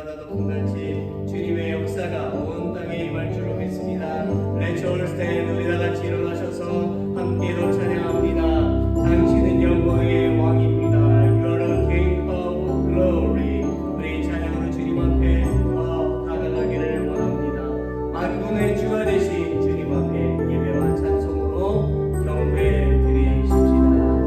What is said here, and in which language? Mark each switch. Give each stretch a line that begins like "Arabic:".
Korean: 높음같이 주님의 역사가 온 땅에 임할 줄로 믿습니다.
English: Let's all stand.
Korean: 우리 다같이 일어나셔서 함께로 찬양합니다. 당신은 영광의 왕입니다.
English: You are the King of Glory.
Korean: 우리 찬양으로 주님 앞에 더 다가가기를 원합니다. 만군의 주가 되신 주님 앞에 예배와 찬송으로 경배 드리십시다.